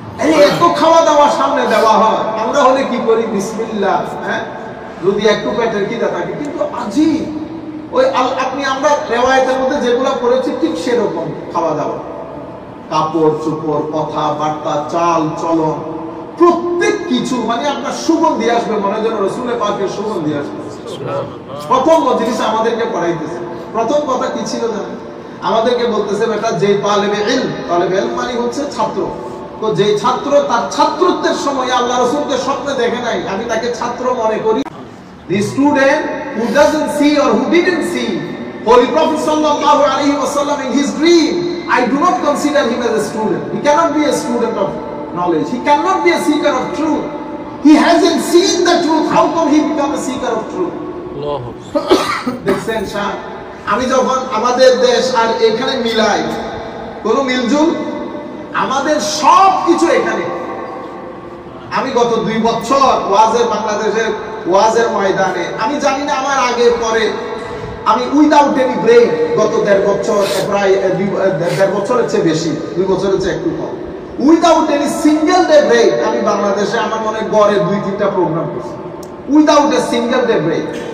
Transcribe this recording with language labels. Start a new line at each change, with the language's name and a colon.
Bangla: এই এত খাওয়া দাওয়া সামনে দেওয়া হয়, আমরা হলে কি করি বিসমিল্লাহ, হ্যাঁ যদি একটু পেটের খিদা থাকে, কিন্তু আজি ওই আপনি আমরা রিওয়ায়াতের মধ্যে যেগুলো পড়েছি ঠিক সেরকম খাওয়া দাওয়া, কাপড় চোপড়, কথা বার্তা, চাল চলন, প্রত্যেক কিছু মানে আপনার সুগন্ধি আসবে, মনে যেন রাসূলের পাকের সুগন্ধি আসবে। প্রথম মজলিসে আমাদেরকে পড়াইতেছে, প্রথম কথা কি ছিল জানেন? আমাদেরকে বলতেছে বেটা যে তালেবে ইলম মানে হচ্ছে ছাত্র, তো যে ছাত্র তার ছাত্রত্বের সময় আল্লাহ রাসূলকে স্বপ্নে দেখে নাই, আমি তাকে ছাত্র মনে করি।
English: The student who doesn't see or who didn't see Holy Prophet sallallahu alaihi wasallam in his dream, I do not consider him as a student. He cannot be a student of knowledge. He cannot be a seeker of truth. He hasn't seen the truth. How come he become a seeker of truth?
Bangla: দেখছেন শাহ, আমি যখন আমাদের দেশ আর এখানে মিলাই, কোন মিলজুল, আমাদের সব কিছু এখানে। আমি গত 2 বছর ওয়াজের বাংলাদেশের ওয়াজের ময়দানে, আমি জানি না আমার আগে পরে, আমি উইদাউট এনি ব্রেক গত 1.5 বছর, প্রায় 1.5 বছরের চেয়ে বেশি, 2 বছরের চেয়ে একটু কম, without any single day break আমি বাংলাদেশে আমার মনে গড়ে 2-3টা প্রোগ্রাম করছি, without a single day break.